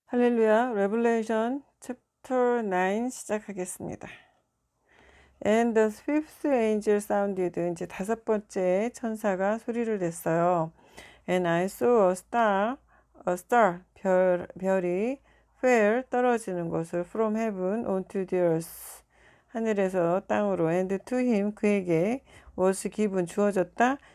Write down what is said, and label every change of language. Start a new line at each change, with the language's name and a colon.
Korean: 할렐루야, Revelation chapter 9 시작하겠습니다.
English: And the fifth angel sounded.
Korean: 이제 다섯 번째 천사가 소리를 냈어요.
English: And I saw a star,
Korean: 별이
English: fell,
Korean: 떨어지는 것을
English: from heaven onto the earth,
Korean: 하늘에서 땅으로.
English: And to him,
Korean: 그에게
English: was given,
Korean: 주어졌다.